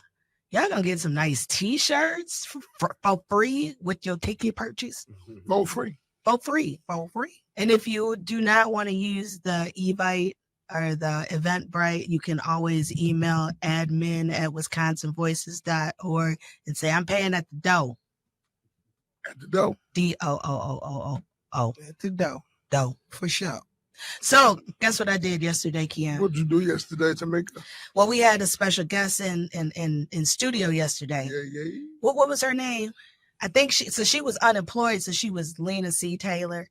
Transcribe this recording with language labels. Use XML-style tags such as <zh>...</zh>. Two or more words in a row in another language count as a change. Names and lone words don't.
<en>Y'all gonna get some nice t-shirts for free with your ticket purchase. For free. For free. And if you do not want to use the Evite or the Eventbrite, you can always email admin@wisconsinvoices.org and say, I'm paying at the door. At the door. D-O-O-O-O-O. At the door. Dough. For sure. So guess what I did yesterday, Kian? What'd you do yesterday, Tamika? Well, we had a special guest in studio yesterday. Yeah. What was her name? I think she was unemployed, so she was Lena C. Taylor.</en>